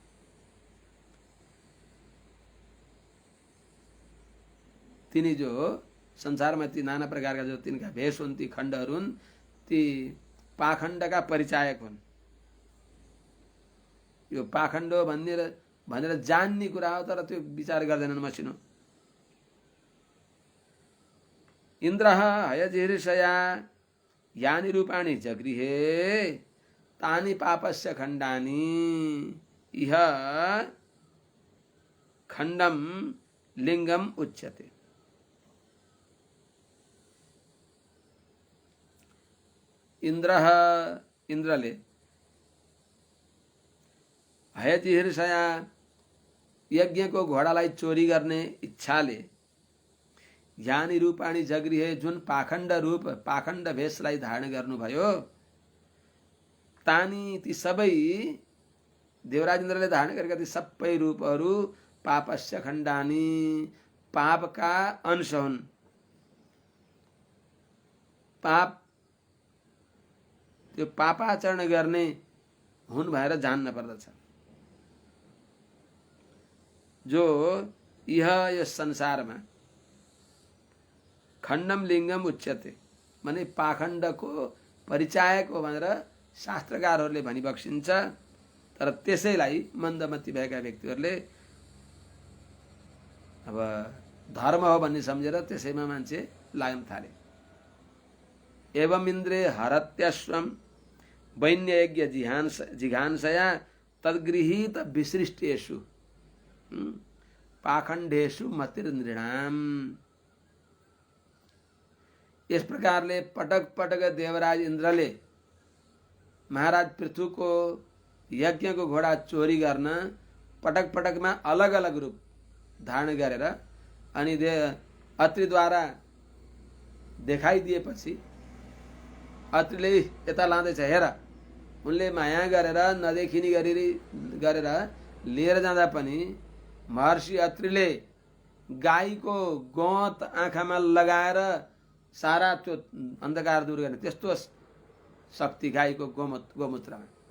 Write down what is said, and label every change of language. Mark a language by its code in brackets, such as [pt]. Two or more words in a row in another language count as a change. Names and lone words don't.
[ne] तिनी जो संसारमा ती नाना प्रकारका जो तिनका भेष हुन्, ती खण्डहरू हुन्, ती पाखण्डका परिचायक हुन्। यो पाखण्ड भनेर जान्ने कुरा हो, तर त्यो विचार गर्दैनन् मसिनो। [sa] इन्द्रः हयजिहिर्षया यानि रूपाणि जगृहे तानि पापस्य खण्डानि इह खण्डम लिङ्गम उच्यते। इन्द्रः, [ne] इन्द्रले भयजिहिर्षया यज्ञको घोडालाई चोरी गर्ने इच्छाले [sa] ज्ञानी रूपाणी जगृहे [ne] जुन पाखण्ड रूप पाखण्ड भेषलाई धारण गर्नुभयो तानी ती सबै देवराज इन्द्रले धारण गरेका ती सबै रूपहरू [sa] पापस्य खण्डानी [ne] पापका अंश हुन्। पाप त्यो पापाचरण गर्ने हुन् भएर जान्न पर्दछ। जो यस संसारमा [sa] खण्डम लिङ्गम उच्यते [ne] माने पाखण्डको परिचायक हो भनेर शास्त्रकारहरूले भनिबक्सिन्छ। तर त्यसैलाई मन्दमती भएका व्यक्तिहरूले अब धर्म हो भन्ने सम्झेर त्यसैमा मान्छे लाग्न थाले। [sa] एवं इन्द्रे हरत्यश्वम वैन्ययज्ञ जिघांसया तद्गृहीत विसृष्टेषु पाखण्डेषु मतिर्नृणाम। [ne] इस प्रकारले पटक पटक देवराज इन्द्रले महाराज पृथुको यज्ञको घोडा चोरी गर्न पटक पटकमा अलग अलग रूप धारण गरेर अनि अत्रिद्वारा देखाइदिएपछि अत्रिले यता लाँदैछ हेर, उनले माया गरेर नदेखिने गरेर लिएर जाँदा पनि महर्षि अत्रिले गाईको गौत आँखामा लगाएर सारा त्यो अन्धकार दूर गर्ने त्यस्तो शक्ति गाईको गोमूत्रमा।